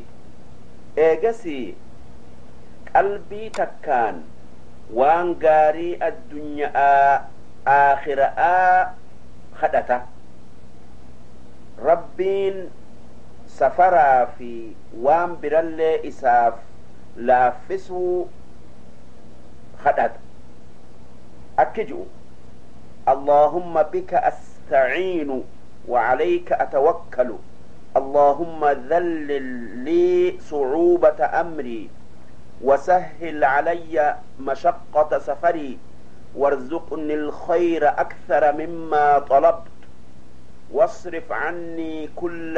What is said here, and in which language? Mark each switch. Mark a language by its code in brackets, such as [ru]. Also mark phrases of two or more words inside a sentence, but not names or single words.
[om] Eegasii qalbii takkaan waan gaarii addunyaa aakhira'aa kadhata. Rabbiin safaraa fi waan birallee isaaf laaffisuu kadhata. Akki ji'u [ar] اللهم بك أستعين وعليك أتوكل اللهم ذلل لي صعوبة أمري وسهل علي مشقة سفري وارزقني الخير أكثر مما طلبت واصرف عني كل